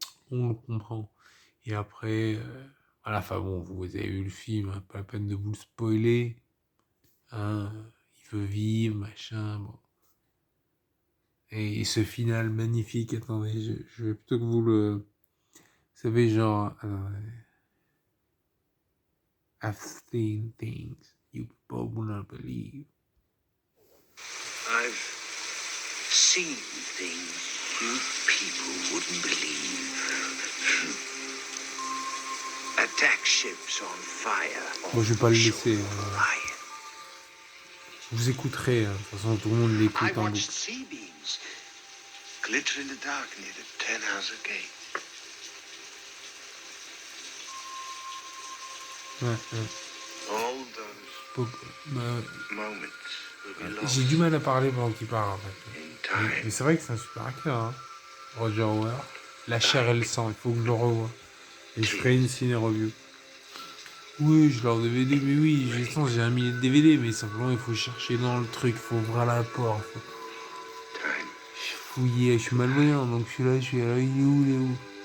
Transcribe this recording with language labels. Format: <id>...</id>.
<fr>On le comprend. Et après, à la fin, bon, vous avez vu le film, hein, pas la peine de vous le spoiler. Hein, il veut vivre, machin, bon. Et ce final magnifique, attendez, je vais plutôt que vous le... Vous savez, genre,</fr> <en>I've seen things you people will not believe. I've seen things you people wouldn't believe. Attack ships on fire.</en> <fr>Bon, je vais pas le laisser. Vous écouterez, hein. De toute façon, tout le monde l'écoute en boucle.</fr> <en>Sea beams glitter in the dark near the 10-house gate.</en> <fr>Ouais, ouais.</fr> <en>All those moments will be lost.</en> <fr>J'ai du mal à parler pendant qu'il parle, en fait.</fr> <en>In time.</en> <fr>Mais c'est vrai que c'est un super acteur, hein. Roger Howard. La chair et le sang, il faut que je le revoie. Et je ferai une ciné-review. Oui, je l'ai en DVD, mais oui, j'ai un millier de DVD, mais simplement il faut chercher dans le truc, il faut ouvrir la porte, faut fouiller, je suis malvoyant, donc je suis là, il est où?</fr>